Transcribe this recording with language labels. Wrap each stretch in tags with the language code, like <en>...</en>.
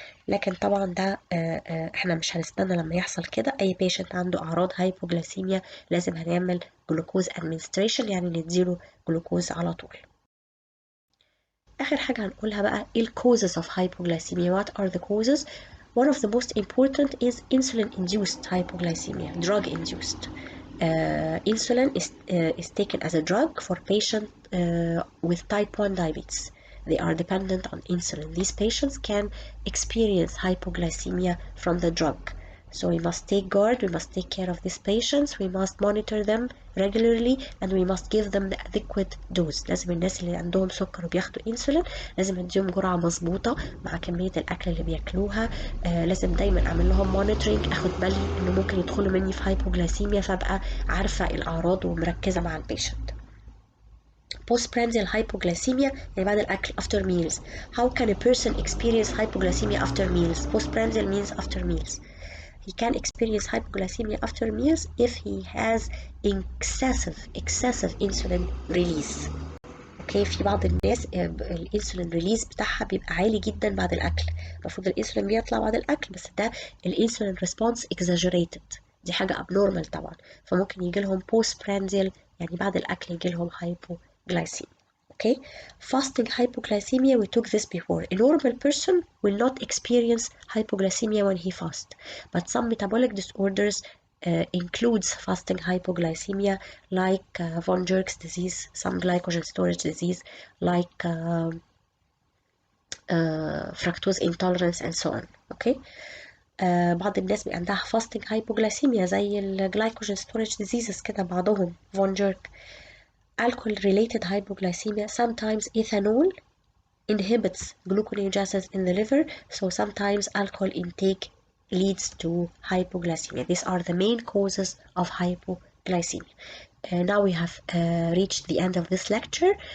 <ar>لكن طبعا ده احنا مش هنستنى لما يحصل كده. اي بيشنت عنده اعراض هايبوجلايسيميا لازم هنعمل جلوكوز ادمنستريشن، يعني نديله جلوكوز على طول. اخر حاجه هنقولها بقى ايه الكوزز اوف hypoglycemia.</ar> <en>what are the causes? One of the most important is insulin-induced hypoglycemia, drug-induced. Insulin is taken as a drug for patients with type 1 diabetes. They are dependent on insulin. These patients can experience hypoglycemia from the drug. So we must take guard, we must take care of these patients, we must monitor them regularly, and we must give them the adequate dose.</en> <ar>لازم الناس اللي عندهم سكر وبياخدوا انسولين لازم نديهم جرعة مظبوطة مع كمية الأكل اللي بياكلوها. لازم دايما أعمل لهم مونيتورنج، أخد بالي إنه ممكن يدخلوا مني في هايبوجلايسيميا، فأبقى عارفة الأعراض ومركزة مع البيشنت.</ar> <en>Postprandial hypoglycemia</en> <ar>يعني بعد الأكل</ar> <en>after meals. How can a person experience hypoglycemia after meals? Postprandial means after meals. He can experience hypoglycemia after meals if he has excessive insulin release.</en> <ar>اوكي، في بعض الناس الانسولين ريليز بتاعها بيبقى عالي جدا بعد الاكل، المفروض الانسولين بيطلع بعد الاكل، بس ده الانسولين ريسبونس اكزاجريتد، دي حاجه ابنورمال طبعا، فممكن يجي لهم بوست برانديال يعني بعد الاكل يجي لهم hypoglycemia.</ar> <en>Okay, fasting hypoglycemia, we took this before. A normal person will not experience hypoglycemia when he fasts, but some metabolic disorders includes fasting hypoglycemia, like von Jerk's disease, some glycogen storage disease, like fructose intolerance and so on. Okay.</en> <ar>بعض الناس بيبقى عندها fasting hypoglycemia زي الجلايكوجين storage diseases كده، بعضهم von Jerk.</ar> <en>alcohol related hypoglycemia, sometimes ethanol inhibits gluconeogenesis in the liver, so sometimes alcohol intake leads to hypoglycemia. These are the main causes of hypoglycemia. Now we have reached the end of this lecture.</en>